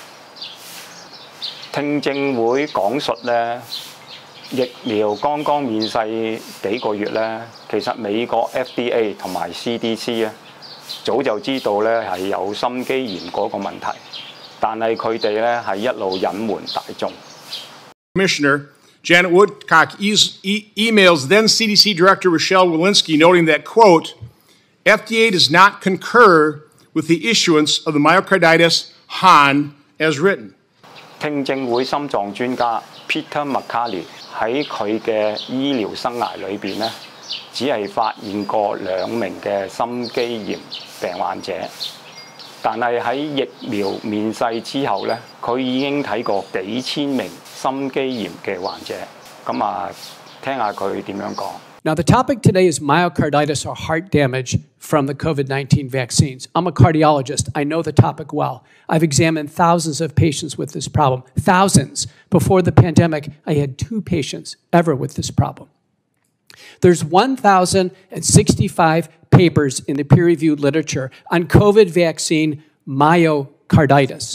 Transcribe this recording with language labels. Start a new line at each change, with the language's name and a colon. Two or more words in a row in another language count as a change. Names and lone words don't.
Cantonese: 聽證會講述咧疫苗剛剛面世幾個月咧，其實美國 FDA 同埋 CDC 咧早就知道咧係有心肌炎嗰個問題，但係佢哋咧係一路隱瞞大眾。
English: Commissioner Janet Woodcock emails then CDC Director Rochelle Walensky noting that, quote, FDA does not concur with the issuance of the myocarditis HAN as written.
Cantonese: 聽證會心臟專家 Peter McCarthy 喺佢嘅醫療生涯裏邊咧，只係發現過2名嘅心肌炎病患者，但係喺疫苗面世之後咧，佢已經睇過幾千名心肌炎嘅患者。咁聽下佢點樣講。
English: Now, the topic today is myocarditis or heart damage from the COVID-19 vaccines. I'm a cardiologist. I know the topic well. I've examined thousands of patients with this problem. Thousands. Before the pandemic, I had 2 patients ever with this problem. There's 1,065 papers in the peer-reviewed literature on COVID vaccine myocarditis.